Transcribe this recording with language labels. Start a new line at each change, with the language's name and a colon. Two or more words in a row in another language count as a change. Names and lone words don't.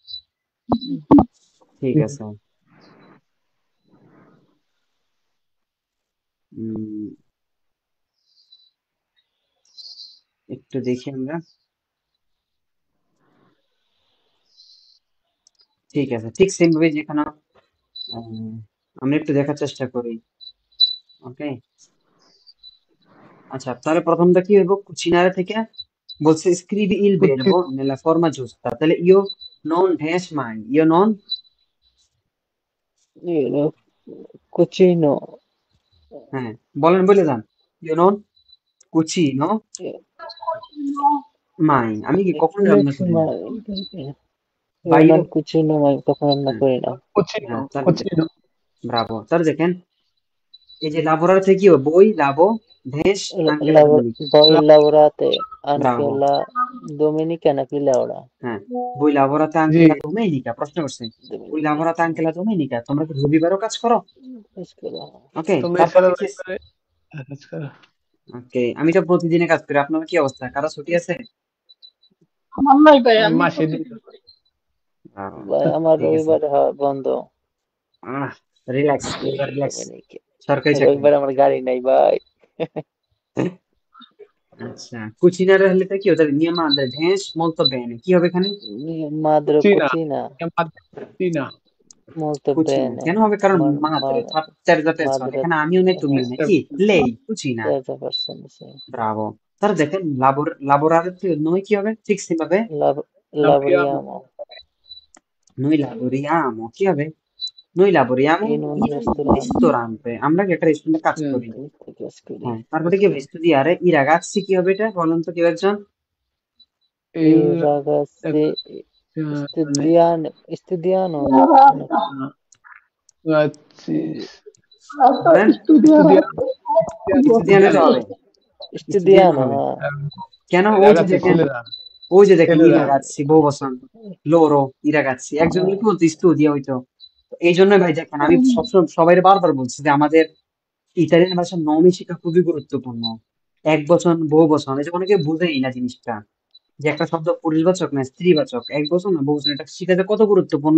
Bangla: ঠিক আছে। উম, একটু দেখি আমরা। ঠিক আছে, ঠিক সেম ভাবে যেখানে আমরা একটু দেখার চেষ্টা করি। ওকে, আচ্ছা তাহলে প্রথমটা কি হইব? কুচিনারে থেকে বলছে
Italian: scrivi il
Bangla: কুচি
Italian: verbo nella forma giusta, তাহলে io non dash mai, io non, কুচিনো
Bangla: হ্যাঁ বলেন বলে যান,
Italian: io non cucino mai,
Bangla: আমি কি কখনো রান্না করি না, বা io,
Italian: non cucino
Bangla: আমি কখনো রান্না হ্যাঁ করি না। কুচিনো হ্যাঁ তাহলে কুচিনো। ব্রাভো। তাহলে দেখেন এই যে লাবোরার থেকে কি হবে?
Italian: voi lavo ves anche la domenica. Poi lavorate anche
Bangla: ব্রাভো,
Italian: la domenica
Bangla: নাকি লেওড়া হ্যাঁ
Italian: voi lavorate
Bangla: জি।
Italian: anche la domenica,
Bangla: প্রশ্ন করছে বই domenica
Italian: lavorate anche la domenica,
Bangla: তোমরা কি রবিবারও কাজ করো? Scusa. ওকে, তুমি তারপর এছাড়া দেখছি। রবিবারে কাজ করো? ওকে, আমি তো প্রতিদিনে কাজ করি, আপনার কি অবস্থা, কারো ছুটি আছে? আমার নাই ভাই, আমি মাসে প্রতিদিন করি। ভাই আমার ঠিক আছে, রবিবার হয় বন্ধ রিল্যাক্স, এবার রিল্যাক্স, Domenica সরকারি চাকরি। রবিবার আমার গাড়ি নাই ভাই। আচ্ছা কুচিনারে হলে তো কি হতো? নিয়ম আমাদের ভেস
Italian: molto bene,
Bangla: কি হবে এখানে? Madre চীনা cucina চীনা molto কুচিনা bene কেন হবে? কারণ Ma- মাদ্রে ma-
Italian: terza persona,
Bangla: madre এখানে আমিও নেই তুমিও নেই, কি
Italian: lei cucina. terza persona sì.
Bangla: ব্রাভো। তাহলে দেখেন লাবোরারে নয় কি হবে? ঠিক সেভাবে লাভরিয়ামো।
Italian: Lavoriamo noi lavoriamo,
Bangla: কি হবে?
Italian: noi lavoriamo in un in un ristorante ristorante,
Bangla: আমরা কি একটা রেস্টুরেন্টে কাজ করি। হ্যাঁ তারপরে কি হবে?
Italian: studiare i ragazzi,
Bangla: কি হবে এটা বলেন তো কেউ একজন?
Italian: I ragazzi
Bangla: মানে studiano বলেন studiare তো হবে, studiano studiano হবে। ah. কেন? ওই যে দেখেন, ছেলেরা ওই যে দেখেন i ছেলেরা ragazzi বহু বচন,
Italian: loro i ragazzi,
Bangla: একজন হলে কি বলতো studia হইতো। তো এই জন্য ভাই দেখেন আমি সবসময় সবাই বারবার বলছি যে আমাদের ইতালিয়ান ভাষার নমি শেখা খুবই গুরুত্বপূর্ণ। এক বচন বহু বচন, এই যে অনেকে বুঝেই না জিনিসটা, যে একটা শব্দ পুরুষবাচক না স্ত্রীবাচক, এক বচন না বহু বচন, এটা শিখাতে কত গুরুত্বপূর্ণ।